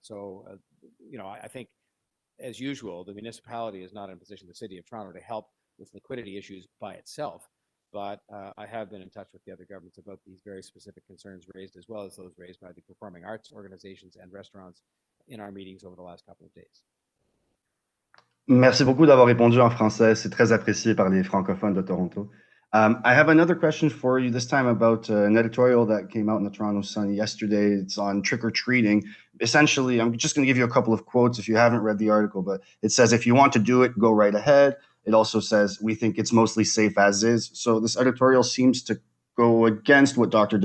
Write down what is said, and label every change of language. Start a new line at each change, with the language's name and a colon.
English: So, I think, as usual, the municipality is not in a position, the city of Toronto, to help with liquidity issues by itself. But I have been in touch with the other governments about these very specific concerns raised, as well as those raised by the performing arts organizations and restaurants in our meetings over the last couple of days.
French: Merci beaucoup d'avoir répondu en français. C'est très apprécié par les francophones de Toronto.
English: I have another question for you, this time about an editorial that came out in the Toronto Sun yesterday. It's on trick-or-treating. Essentially, I'm just going to give you a couple of quotes if you haven't read the article, but it says, if you want to do it, go right ahead. It also says, we think it's mostly safe as is. So this editorial seems to go against what Dr.